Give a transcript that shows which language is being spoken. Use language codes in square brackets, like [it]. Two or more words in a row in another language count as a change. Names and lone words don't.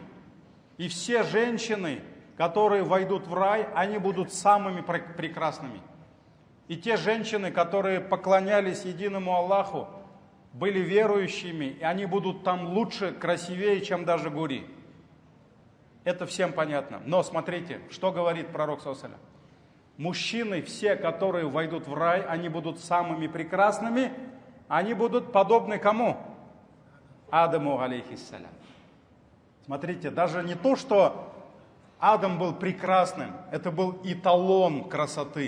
[ru] И все женщины, которые войдут в рай, они будут самыми прекрасными. И те женщины, которые поклонялись единому Аллаху, были верующими, и они будут там лучше, красивее, чем даже гури. Это всем понятно. Но смотрите, что говорит пророк [ar] صلى الله عليه وسلم. [ru] Мужчины, все, которые войдут в рай, они будут самыми прекрасными, они будут подобны кому? Адаму алейхиссалям. Смотрите, даже не то, что Адам был прекрасным, это был эталон красоты.